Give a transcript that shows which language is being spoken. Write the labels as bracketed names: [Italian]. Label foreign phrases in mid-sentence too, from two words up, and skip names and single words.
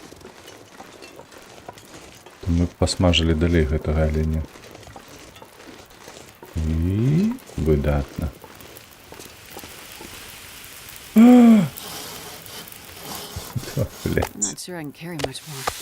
[Belarusian] То мы б пасмажылі далей гэтага аленя. І выдатна. [English] I'm not sure I can carry much more.